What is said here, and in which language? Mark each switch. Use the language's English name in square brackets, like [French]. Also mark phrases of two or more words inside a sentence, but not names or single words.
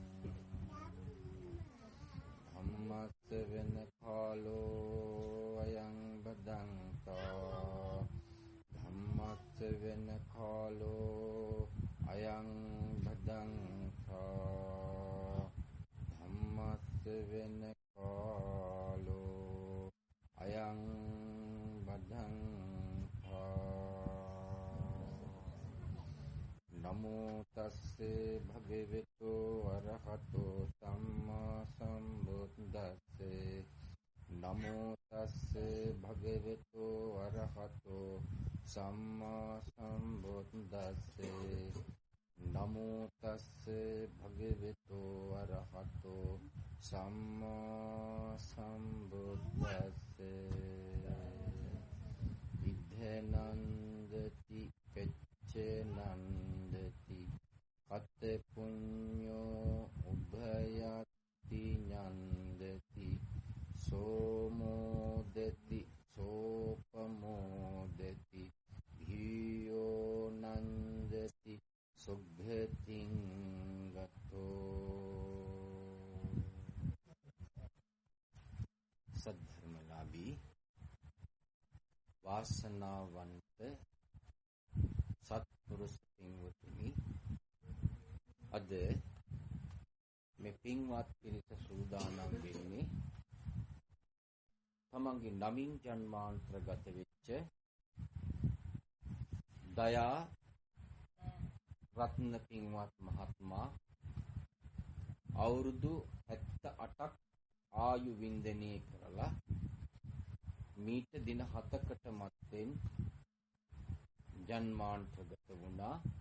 [Pali] धम्मस्य वेन कालो अयं बदन्ता धम्मस्य वेन कालो अयं बदन्ता धम्मस्य वेन कालो अयं बदन्ता नमो तस्से भगवतो अरहतो सम्मा सम्बुद्धस्से नमो तस्से भगवतो अरहतो सम्मा सम्बुद्धस्से नमो तस्से भगवतो अरहतो सम्मा सम्बुद्धस्से इद्धनन्दति पेच्चनन्दति कत पुण्यो उभयति नन्दति सोमोदति सोपमोदति धियो नन्दति सुभ्यतिं गतो [Sinhala] सद्धर्मलाभी වාසනාවන්ත සත්පුරුෂ පින්වතුනි, අද මේ පින්වත් පිරිස සූදානම් වෙන්නේ තමන්ගේ නමින් ජන්මාන්තරගත වෙච්ච දයා රත්න පින්වත් මහත්මයා අවුරුදු 78ක් ආයු වින්දනය කරලා මීට දින 7කට මත්තෙන් ජන්මාන්තරගත වුණා.